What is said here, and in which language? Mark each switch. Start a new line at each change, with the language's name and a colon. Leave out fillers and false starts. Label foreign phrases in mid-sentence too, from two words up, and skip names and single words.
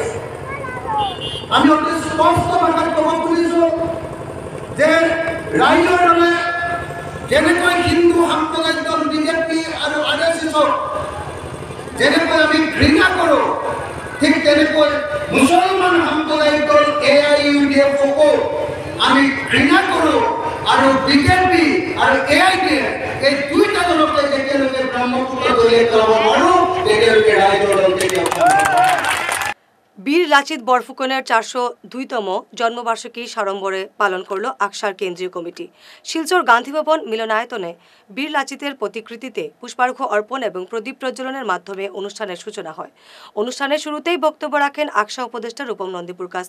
Assamese: আমি অতি স্পষ্ট ভাষাত ক'ব খুজিছো যে ৰাইজৰ দলে যেনেকৈ হিন্দু সাম্প্ৰদায়িক দল বিজেপি আৰু RSSক যেনেকৈ আমি ঘৃণা কৰোঁ, ঠিক তেনেকৈ মুছলমান সাম্প্ৰদায়িক দল AIUDFকো আমি ঘৃণা কৰোঁ। আৰু বিজেপি আৰু AIUDF এই দুইটা দলকে যেতিয়ালৈকে ব্ৰহ্মপুত্ৰ দলিয়াই পেলাব নোৱাৰোঁ তেতিয়ালৈকে ৰাইজৰ দল কেতিয়াও
Bangla: বীর লাচিত বরফুকনের 402তম জন্মবার্ষিকী সাড়ম্বরে পালন করল আকসার কেন্দ্রীয় কমিটি। শিলচর গান্ধী ভবন মিলনায়তনে বীর লাচিতের প্রতিকৃতিতে পুষ্পার্ঘ্য অর্পণ এবং প্রদীপ প্রজ্বলনের মাধ্যমে অনুষ্ঠানের সূচনা হয়। অনুষ্ঠানের শুরুতেই বক্তব্য রাখেন আকসা উপদেষ্টা রূপম নন্দীপুর কাস্থ।